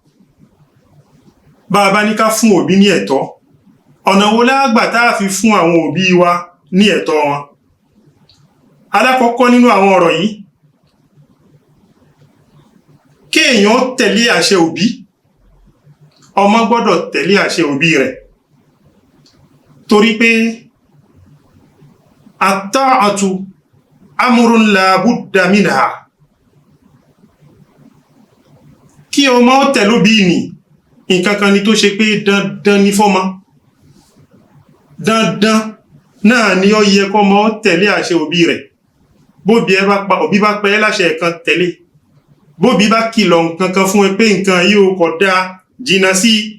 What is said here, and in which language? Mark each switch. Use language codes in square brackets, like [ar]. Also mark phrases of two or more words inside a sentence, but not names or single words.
[yo] Bá a bá ní ká fún òbí ní ẹ̀tọ́, ọ̀nà wo la gbà tá a fi fún àwọn òbí wa ní ẹ̀tọ́ wọn? Alákọ̀ọ́kọ́ nínú àwọn ọ̀rọ̀ yìí, kí èèyàn tẹ̀lé àṣẹ òbí. Ọmọ gbọ́dọ̀ tẹ̀lé àṣẹ òbí rẹ̀, torí pé [ar] الطاعة أمر لا بد منها. [yo] Kí ọmọ tẹ̀lé òbí ni nǹkan kan ni tó ṣe pé dandan ní fọ́mọ, dandan náà ni ó yẹ kọ́mọ tẹ̀lé àṣẹ òbí rẹ̀. Bóbi òbí bá pẹ́ láṣẹ kan tẹ̀lé, bóbi bá kìlọ̀ nǹkan kan fún ẹ pé nǹkan yìí ó kò dáa, jìnnà sí.